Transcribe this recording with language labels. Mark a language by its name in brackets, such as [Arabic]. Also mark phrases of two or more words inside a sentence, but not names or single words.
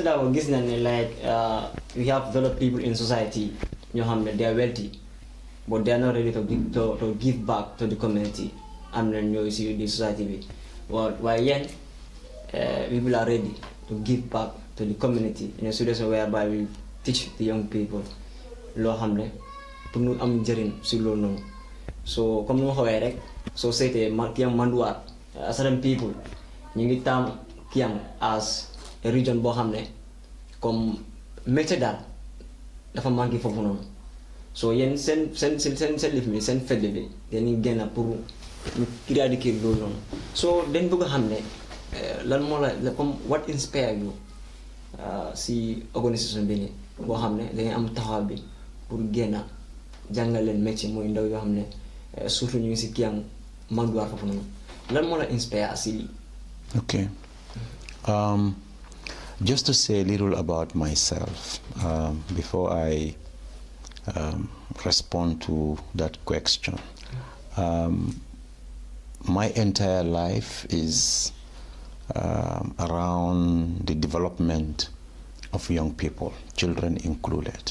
[English] Dabo, like we have a lot of people in society, they are wealthy, but they are not ready to give back to the community and then you see the society. But why yet people are ready to give back to the community in a situation whereby we teach the young people [Wolof] loo xam ne pour ñu am njëriñ si loolu noonu so comme nu ma xawee rek société Kiang Manduar [English] certain people [Wolof] ñu ngi taam Kiang [English] as a region [Wolof] boo xam ne comme métier daal dafa manqué foofu noonu so yéen seen lif mi seen fedd bi dañuy génn pour ñu éradiquer loolu noonu so dañ bëgg a xam ne lan moo la comme [English] what inspire you [Wolof] si organisation bi nii boo xam ne dañuy am taxaw bi pour génn jàngal leen métier mooy ndaw yoo xam ne surtout ñu ngi si Kiang Manduar foofu noonu lan moo la inspire si lii. [English] Okay. Just to say a little about myself before I respond to that question. My entire life is around the development of young people, children included.